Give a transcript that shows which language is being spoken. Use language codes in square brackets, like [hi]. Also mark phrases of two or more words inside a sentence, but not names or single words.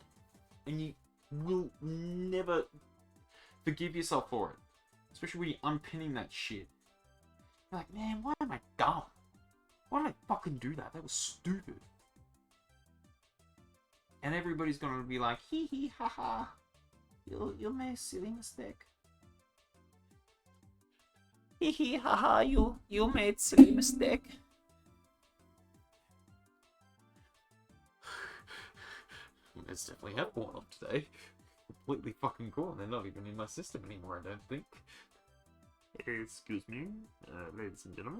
[en] And you will never forgive yourself for it. Especially when you're unpinning that shit. You're like, man, why am I dumb? Why did I fucking do that? That was stupid. And everybody's gonna be like, hee hee ha ha. You made a silly mistake. Hee hee ha ha, you made silly mistake. It's definitely had one up today. Completely fucking gone. They're not even in my system anymore, I don't think. Excuse me, ladies and gentlemen.